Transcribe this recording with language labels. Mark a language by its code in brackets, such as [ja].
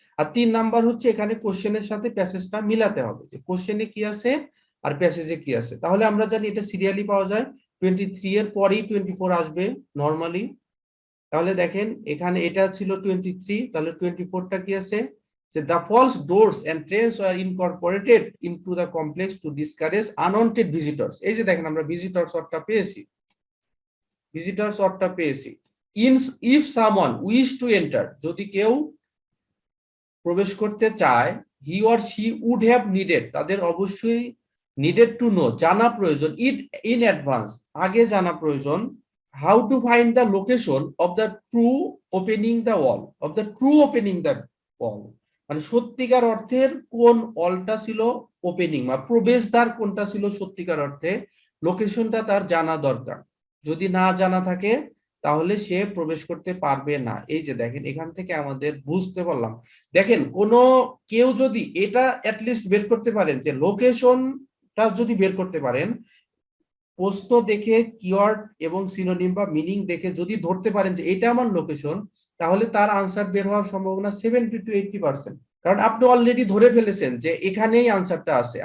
[bn] আর 3 number হচ্ছে এখানে কোশ্চেনের সাথে প্যাসেজটা মিলাতে হবে, যে কোশ্চেনে কি আছে আর প্যাসেজে কি আছে। তাহলে আমরা জানি এটা সিরিয়ালি পাওয়া যায়, 23 এর পরেই 24 আসবে নরমালি। তাহলে দেখেন এখানে এটা ছিল 23, তাহলে 24টা কি আছে? যে [en] the false doors and trains were incorporated into the complex to discourage unwanted visitors। [bn] এই যে দেখেন আমরা ভিজিটরস অর্থটা পেয়েছি, ভিজিটরস অর্থটা পেয়েছি। [en] if someone wish to enter, [bn] যদি কেউ প্রবেশ করতে চায়, [en] he or she would have needed, [bn] তাদের অবশ্যই [en] needed to know, [bn] জানা প্রয়োজন, [en] it in advance, [bn] আগে জানা প্রয়োজন, [en] how to find the location of the true opening the wall, of the true opening the wall, [bn] মানে সত্যিকার অর্থের কোন ওয়ালটা ছিল ওপেনিং, বা প্রবেশদ্বার কোনটা ছিল সত্যিকার অর্থে, লোকেশনটা তার জানা দরকার। যদি না জানা থাকে তাহলে সে প্রবেশ করতে পারবে না। এই যে দেখেন এখান থেকে আমাদের বুঝতে পারলাম। দেখেন কোন কেউ যদি এটা অ্যাটলিস্ট বের করতে পারেন, যে লোকেশনটা যদি বের করতে পারেন, প্রশ্ন দেখে কিওয়ার্ড এবং সিনোনিম বা মিনিং দেখে যদি ধরতে পারেন যে এটা আমার লোকেশন, তাহলে তার আনসার বের হওয়ার সম্ভাবনা 70 to 80%, কারণ আপনি অলরেডি ধরে ফেলেছেন যে এখানেই আনসারটা আছে।